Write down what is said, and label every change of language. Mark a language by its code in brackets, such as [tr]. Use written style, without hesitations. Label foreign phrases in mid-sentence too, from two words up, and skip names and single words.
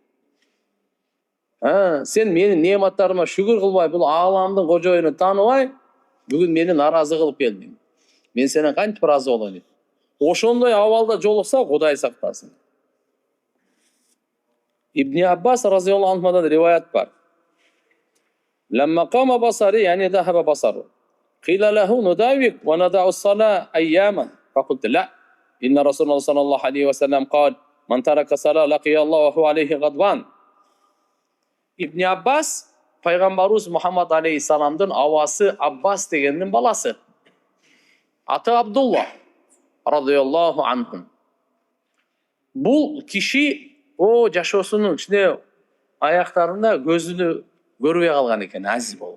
[ky] Сен менин неематтарыма шүгүр кылбай, бул ааламдын кожоюну тааныбай, бүгүн мени наразы кылып келдиң. Мен сенен кантип ыраазы болоюн? Ошондой абалда жолукса, Кудай сактасын. Ибн Аббас разияллаху анхудан риваят бар. [ar] لما كف بصره، يعني ذهب بصره. قيل له نداوك وندع الصلاة أياما فقلت لا إن رسول الله صلى الله عليه وسلم قال من ترك الصلاة لقي الله وهو عليه غضبان. [ky] Ibn Abbas Пайгамбарыбыз Мухаммад алейхиссаламдын авасы Аббас дегендин баласы. Аты Абдулла [ar] رضي الله عنه. [ky] Бул киши жашоосунун ичинде аяктарында көзүнү көрбөй калган экен, азиз болуп.